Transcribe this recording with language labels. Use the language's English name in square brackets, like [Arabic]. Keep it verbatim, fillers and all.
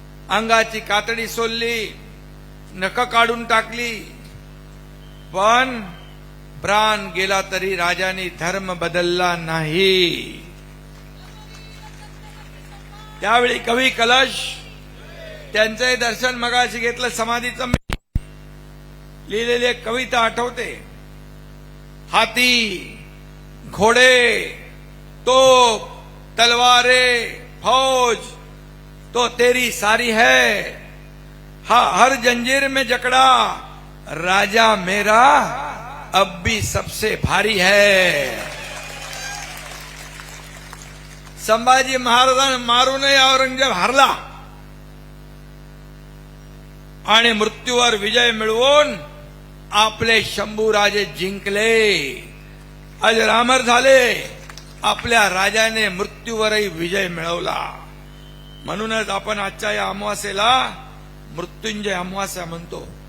[Marathi] अंगाची कातडी सोलली, नख काढून टाकली, पण प्राण गेला तरी राजाने धर्म बदलला नाही. त्यावेळी कवी कलश त्यांचंही दर्शन मगाशी घेतलं. समाधीचं लिहिलेली एक कविता आठवते, [Hindi] हाती घोडे तोप तलवारे फौज तो तेरी सारी है, हा हर जंजीर में जकड़ा राजा मेरा अब भी सबसे भारी है. [Marathi] संभाजी महाराजांना मारूनही औरंगजेब हरला आणि मृत्यूवर विजय मिळवून आपले शंभूराजे जिंकले, अजरामर झाले. आपल्या राजाने मृत्यूवरही विजय मिळवला. म्हणूनच आपण आजच्या या अमावासेला मृत्युंजय अमावास्या म्हणतो.